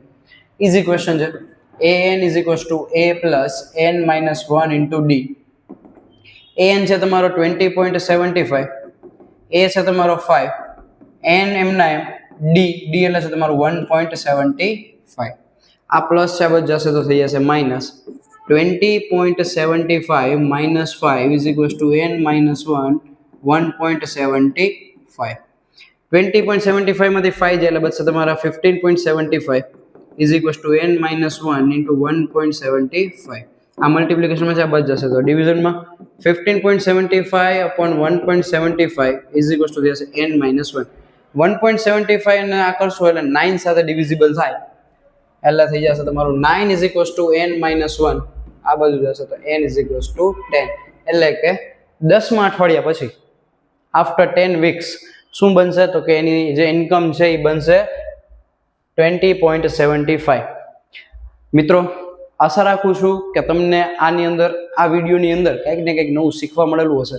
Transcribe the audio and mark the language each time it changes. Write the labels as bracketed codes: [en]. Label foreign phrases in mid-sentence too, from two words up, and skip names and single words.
[en] easy question [gu] છે. [en] an is equals to a plus n minus 1 into d. [gu] an છે તમારો 20.75, a છે તમારો 5, n એમના એમ, d એટલે છે તમારું 1.75. આ પ્લસ છે બચ જશે તો થઈ જશે માઇનસ [en] 20.75 minus 5 is equals to n minus 1 1.75. 20.75 [gu] માંથી 5 જાય એટલે બચશે તમારા [en] 15.75 is equals to n minus 1 into 1.75. [gu] આ મલ્ટીપ્લિકેશનમાં છે, આ બચ જશે તો ડિવિઝનમાં [en] 15.75 upon 1.75 is equals to [gu] થશે [en] n minus 1. [gu] 1.75 ને આ કરશો એટલે 9 સાથે ડિવિઝિબલ થાય, એટલે થઈ જશે તમારું [en] 9 is equals to n minus 1. [gu] આ બાજુ જશે તો [en] n is equals to 10, [gu] એટલે કે 10મા અઠવાડિયા પછી [en] after 10 weeks [gu] શું બનશે તો કે એની જે ઇન્કમ છે એ બનશે 20.75. મિત્રો આશા રાખું છું કે તમને આની અંદર, આ વિડીયોની અંદર કંઈક ને કંઈક નવું શીખવા મળેલું હશે.